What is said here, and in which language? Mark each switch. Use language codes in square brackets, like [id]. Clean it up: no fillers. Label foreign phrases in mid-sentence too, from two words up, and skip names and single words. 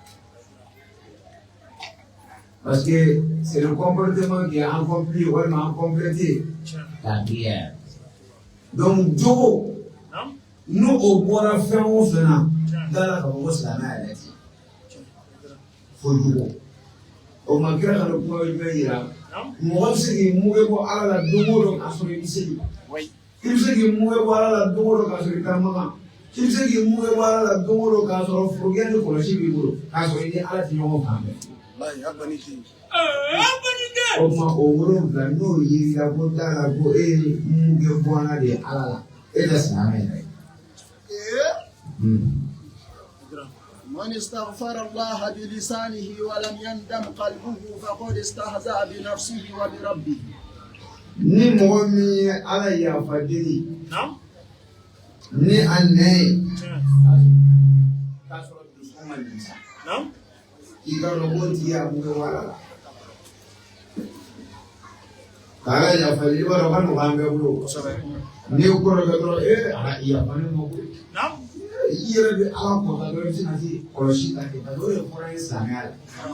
[fr] Parce que c'est le comportement qui a accompli ou a complété la prière. Donc, nous, au bois faire au final, dans la campagne, c'est la même. Faut jouer. [bm] O ma kira ka kuma bɛ yira mɔgɔ bɛ se k'i mugu bɔ ala la don o don k'a sɔrɔ i bɛ seli i bɛ se k'i mugu bɔ ala la don o don k'a sɔrɔ i ka magan i bɛ se k'i mugu bɔ ala la don o don k'a sɔrɔ forokɛ ni kɔlɔsi b'i bolo k'a sɔrɔ i ni ala tɛ ɲɔgɔn kan bɛɛ. O tuma o wolonwula n'o yirila ko t'a la ko e ye mugu bɔ ala de ye ala la e tɛ silamɛ yɛrɛ ye. [ar] من استغفر الله بلسانه ولم يندم قلبه فقد استهزأ بنفسه وبربه. [bm] ni mɔgɔ min ye ala yafa deli ni a nɛ ye k'a sɔrɔ dusukun ma nimisa i ka dɔn k'o tigi y'a mugu bɔ ala la k'ala yafa deli i b'a dɔn ka nɔgɔ an bɛɛ bolo n'i kɔrɔkɛ dɔrɔn ala yafa ne ma koyi i yɛrɛ bɛ ala kɔta dɔrɔn i bɛ se ka se kɔlɔsi ta kɛ [fr] parce que [bm] o de fɔra ye silamɛya la